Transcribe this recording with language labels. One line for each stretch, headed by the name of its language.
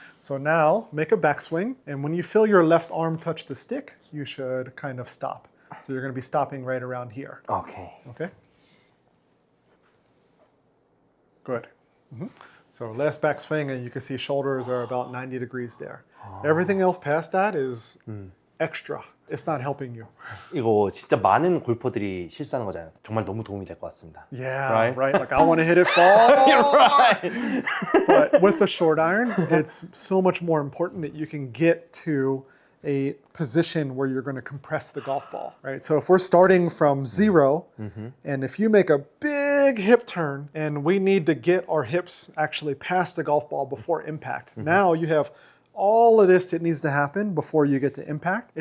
English: So now make a backswing, and when you feel your left arm touch the stick, you should kind of stop. So you're going to be stopping right around here. Okay. Okay? Good. So last backswing, and you can see shoulders are about 90 degrees there. Everything else past that is extra. It's not helping you.
Korean: 이거 진짜 많은 골퍼들이 실수하는 거잖아요. 정말 너무 도움이 될 것 같습니다.
English: Yeah, right? Like I want to hit it far. You're right. But with the short iron, it's so much more important that you can get to a position where you're going to compress the golf ball, right? So if we're starting from 0, and if you make a big hip turn, and we need to get our hips actually past the golf ball before impact, now you have all of this that needs to happen before you get to impact.